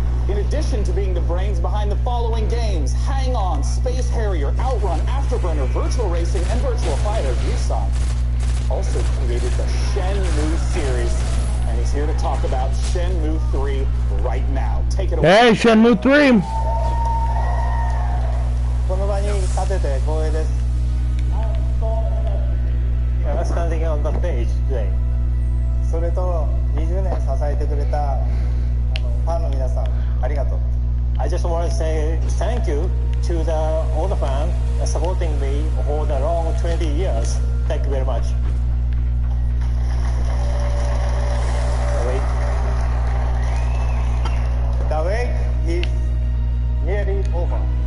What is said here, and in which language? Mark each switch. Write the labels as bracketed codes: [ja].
[en] In addition to being the brains behind the following games, Hang On, Space Harrier, Outrun, Afterburner, Virtual Racing, and Virtual Fighter, Yusan also created the Shenmue series, and he's here to talk about Shenmue 3 right now. Take it away. Hey, Shenmue 3! [ja] この場に立てて光栄です。 [en] Standing on the stage today. [ja] それと20年支えてくれたファンの皆さん、ありがとう。 [en] I just want to say thank you to all the fans supporting me for the long 20 years. Thank you very much. The wait is nearly over.